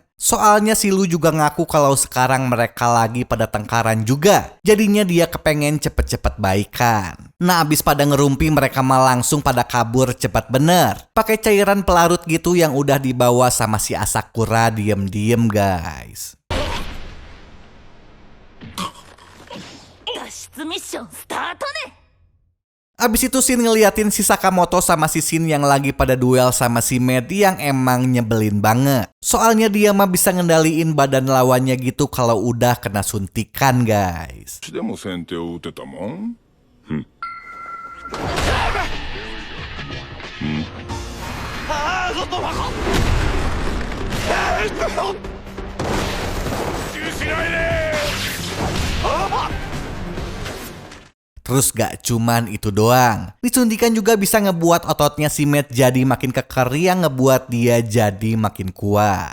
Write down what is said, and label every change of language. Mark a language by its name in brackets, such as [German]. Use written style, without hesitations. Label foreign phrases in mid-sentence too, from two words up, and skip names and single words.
[Indonesian] Soalnya si Lu juga ngaku kalau sekarang mereka lagi pada tengkaran juga. Jadinya dia kepengen cepet-cepet baikan. Nah, abis pada ngerumpi mereka mah langsung pada kabur cepat bener. Pakai cairan pelarut gitu yang udah dibawa sama si Asakura diem-diem guys. [Japanese] 脱出ミッションスタートね。 [Indonesian] Abis itu Shin ngeliatin si Sakamoto sama si Shin yang lagi pada duel sama si Med yang emang nyebelin banget. Soalnya dia mah bisa ngendaliin badan lawannya gitu kalau udah kena suntikan, guys. [Japanese] でも先手を打てたもん。 [Indonesian] Terus gak cuman itu doang, disuntikan juga bisa ngebuat ototnya si Med jadi makin keker yang ngebuat dia jadi makin kuat.